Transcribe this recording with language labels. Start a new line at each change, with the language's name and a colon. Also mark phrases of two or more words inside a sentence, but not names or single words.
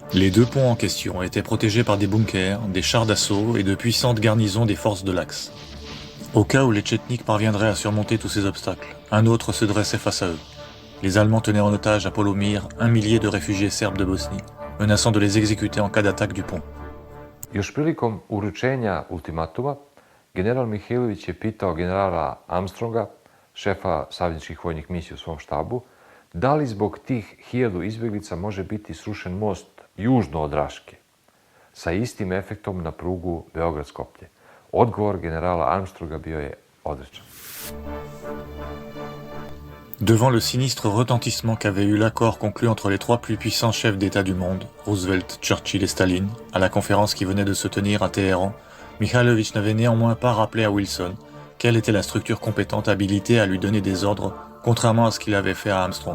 French: Les 2 ponts en question étaient protégés par des bunkers, des chars d'assaut et de puissantes garnisons des forces de l'Axe. Au cas où les Tchétniks parviendraient à surmonter tous ces obstacles, un autre se dressait face à eux. Les Allemands tenaient en otage à Polomir 1 millier de réfugiés serbes de Bosnie, menaçant de les exécuter en cas d'attaque du pont.
Serbian: Još prilikom uručenja ultimatuma, general Mihajlović je pitao generala Armstronga, šefa savezničkih vojnih misija u svom štabu, da li zbog tih 1000 izbjeglica može biti srušen most južno od Raške, sa istim efektom na prugu Beograd-Skoplje. Odgovor generala Armstronga bio je odrečan.
French: Devant le sinistre retentissement qu'avait eu l'accord conclu entre les 3 plus puissants chefs d'État du monde, Roosevelt, Churchill et Staline, à la conférence qui venait de se tenir à Téhéran, Mihajlović n'avait néanmoins pas rappelé à Wilson quelle était la structure compétente habilitée à lui donner des ordres, contrairement à ce qu'il avait fait à Armstrong.